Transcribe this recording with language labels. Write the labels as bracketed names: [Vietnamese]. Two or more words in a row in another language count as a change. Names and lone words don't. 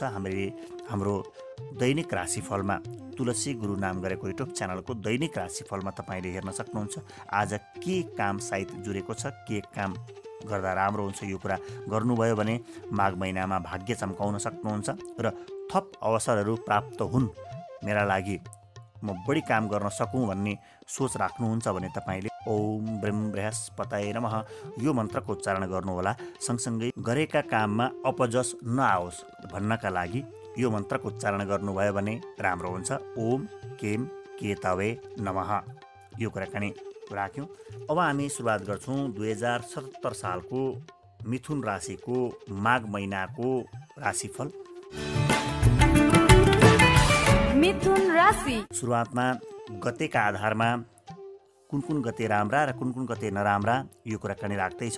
[Nepali] हाम्रो दैनिक राशिफलमा तुलसी गुरु नाम गरेको युट्युब च्यानलको दैनिक राशिफलमा तपाईँले हेर्न सक्नुहुन्छ आज के काम साहित्य जुरेको छ, के काम गर्दा राम्रो हुन्छ। यो कुरा गर्नुभयो भने माघ महिनामा भाग्य चम्काउन सक्नुहुन्छ र थप अवसरहरू प्राप्त हुन्, मेरा लागि म बढी काम गर्न सकूँ भन्ने सोच राख्नुहुन्छ भने तपाईँले [Sanskrit] ओम ब्रह्म बृहस्पतये नमः [Nepali] यो मन्त्रको उच्चारण गर्नुहोला। सँगसँगै गरेका काममा अपजस नआओस् भन्नका लागि यो मन्त्रको उच्चारण गर्नुभयो भने राम्रो हुन्छ। [Sanskrit] ओम केम केतवे नमः [Nepali] यो कुराकानी राख्यौँ। अब हामी सुरुवात गर्छौँ 2077 सालको मिथुन राशिको माघ महिनाको राशिफल। मिथुन राशि सुरुवातमा गतेका आधारमा कुन गते राम्रा र कुन गते नराम्रा यो कुराकानी राख्दैछौँ।